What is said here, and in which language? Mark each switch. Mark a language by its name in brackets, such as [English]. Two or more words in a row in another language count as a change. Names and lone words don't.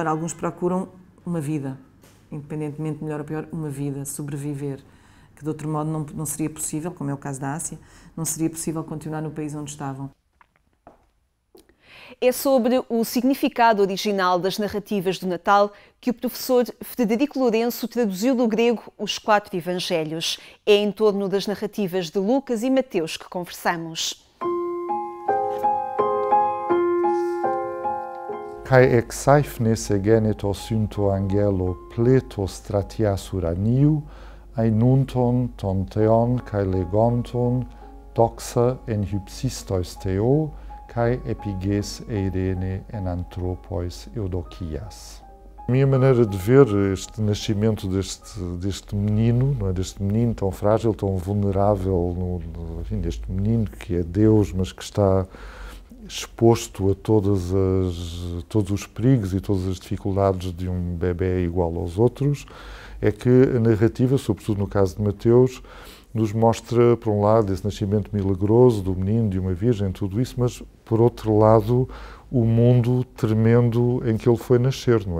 [Portuguese] Alguns procuram uma vida, independentemente, melhor ou pior, uma vida, sobreviver, que de outro modo não seria possível, como é o caso da Ásia, não seria possível continuar no país onde estavam. É sobre o significado original das narrativas do Natal que o professor Frederico Lourenço traduziu do grego os 4 evangelhos. É em torno das narrativas de Lucas e Mateus que conversamos. [Greek] Καὶ ἐξαίφνης ἐγένετο σὺν τῷ ἀγγέλῳ πλῆθος στρατιᾶς οὐρανίου, αἰνούντων τὸν θεὸν καὶ λεγόντων, δόξα ἐν ὑψίστοις θεῷ, καὶ ἐπὶ γῆς εἰρήνη ἐν ἀνθρώποις εὐδοκίας. [Portuguese] A minha maneira de ver este nascimento deste menino, não é? Deste menino tão frágil, tão vulnerável, enfim, deste menino que é Deus, mas que está exposto a todos os perigos e todas as dificuldades de um bebê igual aos outros, é que a narrativa, sobretudo no caso de Mateus, nos mostra, por um lado, esse nascimento milagroso do menino, de uma virgem, tudo isso, mas, por outro lado, o mundo tremendo em que ele foi nascer, não é?